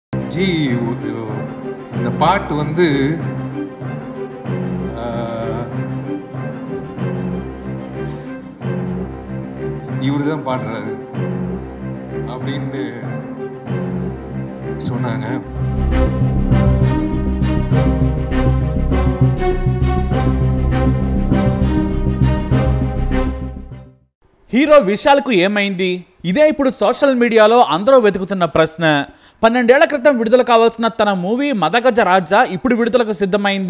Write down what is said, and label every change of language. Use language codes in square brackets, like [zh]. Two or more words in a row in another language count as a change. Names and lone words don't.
[ta] ஜி இந்த பாட்டு வந்து இவரு தான் பாடுறாரு அப்படின்னு சொன்னாங்க. [te] హీరో విశాల్కు ఏమైంది? ఇదే ఇప్పుడు సోషల్ మీడియాలో అందరూ వెతుకుతున్న ప్రశ్న. 12 ఏళ్ల క్రితం విడుదల కావాల్సిన తన మూవీ మదగజ రాజా ఇప్పుడు విడుదలకు సిద్ధమైంది.